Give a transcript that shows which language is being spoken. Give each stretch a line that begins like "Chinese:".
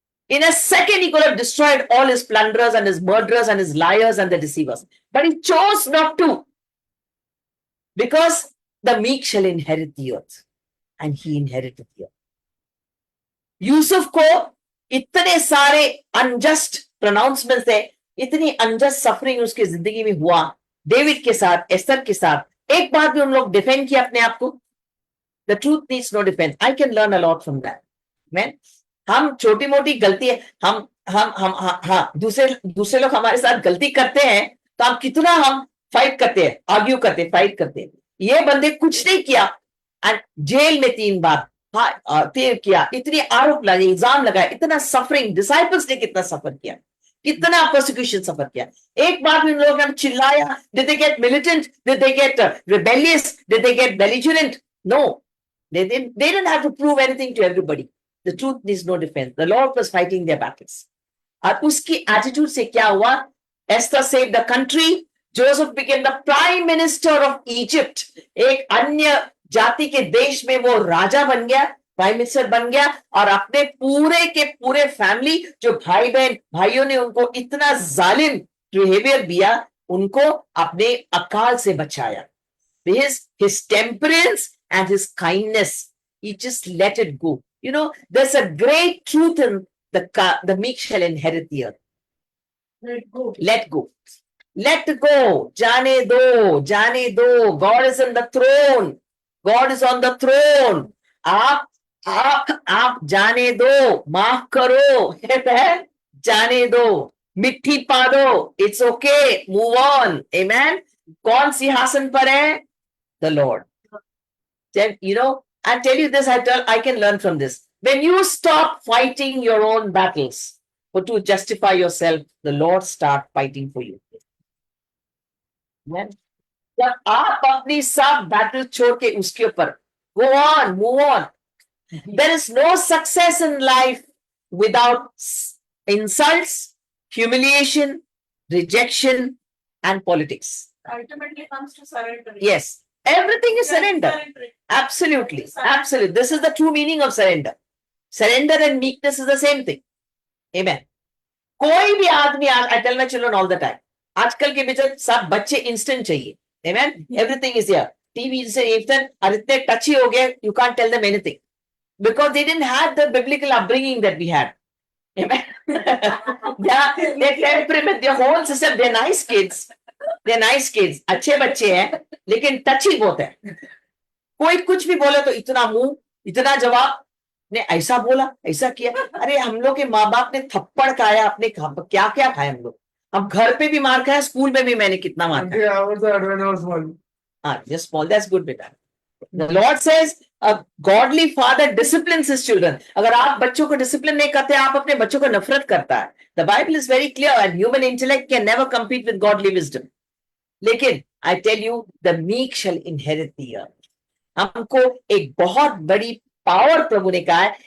English: In a second, he could have destroyed all his plunderers and his murderers and his liars and the deceivers. But he chose not to. Because the meek shall inherit the earth. And he inherited the earth.
Hindi: Yusuf को इतने सारे unjust pronouncement थे, इतनी unjust suffering उसकी जिंदगी में हुआ, David के साथ, एस्तर के साथ, एक बार भी उन लोग डिफेंड किया अपने आप को।
English: The truth needs no defence. I can learn a lot from that.
Hindi: Man, हम छोटी मोटी गलती है, हम दूसरे लोग हमारे साथ गलती करते हैं तो हम फाइट करते हैं, आर्ग्यू करते हैं, फाइट करते हैं। ये बंदे कुछ नहीं किया एंड जेल में 3 बार किया, इतनी आरोप लगे, इल्जाम लगाया, इतना सफरिंग। डिसाइपल्स ने कितना सफर किया, कितना परसिक्यूशन सफर किया। एक बार भी उन लोगों ने चिल्लाया?
English: Did they get militant? Did they get rebellious? Did they get belligerent? No, they didn't have to prove anything to everybody. The truth needs no defense. The Lord was fighting their battles.
Hindi: और उसकी attitude से क्या हुआ?
English: Esther saved the country. Joseph became the prime minister of Egypt.
Hindi: एक अन्य जाति के देश में वो राजा बन गया, प्राइम मिनिस्टर बन गया, और अपने पूरे के पूरे फैमिली, जो भाई बहन भाइयों ने उनको इतना जालिम बिहेवियर दिया, उनको अपने अकाल से बचाया।
English: His temperance and his kindness, he just let it go. You know, there's a great truth in the meek shall inherit the earth. Let go. Let go. Let go.
Hindi: जाने दो, जाने दो।
English: God is on the throne. God is on the throne.
Hindi: आप जाने दो, माफ करो, जाने दो, मिट्टी पा दो,
English: It's okay, move on.
Hindi: आमेन। कौन सिंहासन पर है?
English: The Lord. Then, you know, I tell you this, I can learn from this. When you stop fighting your own battles or to justify yourself, the Lord start fighting for you. Amen.
Hindi: जब आप अपनी सब battle छोड़ के उसके ऊपर
English: go on, move on. There is no success in life without insults, humiliation, rejection, and politics. Ultimately comes to surrender. Yes, everything is surrender. Absolutely, absolutely. This is the true meaning of surrender. Surrender and meekness is the same thing. Amen.
Hindi: कोई भी आदमी,
English: I tell my children all the time,
Hindi: आजकल के बच्चे सब बच्चे instant चाहिए,
English: Amen. Everything is here. TV से even
Hindi: और इतने
English: touchy
Hindi: हो गए,
English: you can't tell them anything because they didn't have the biblical upbringing that we had. Amen. Yeah, their temperament, their whole system, they're nice kids. They're nice kids.
Hindi: अच्छे बच्चे हैं, लेकिन touchy बहुत है. कोई कुछ भी बोले तो इतना मुंह, इतना जवाब, ने ऐसा बोला, ऐसा किया. अरे हम लोग के माँ बाप ने थप्पड़ खाया, अपने क्या क्या खाया हम लोग. हम घर पे भी मार खाया, स्कूल में भी मैंने कितना मार खाया.
English: Yeah, I was there when I was small. Just small, that's good beta. The Lord says a godly father disciplines his children.
Hindi: अगर आप बच्चों को discipline नहीं करते, आप अपने बच्चों को नफरत करता है.
English: The Bible is very clear and human intellect can never compete with godly wisdom. लेकिन I tell you, the meek shall inherit the earth.
Hindi: हमको एक बहुत बड़ी पावर प्रभु ने कहा है.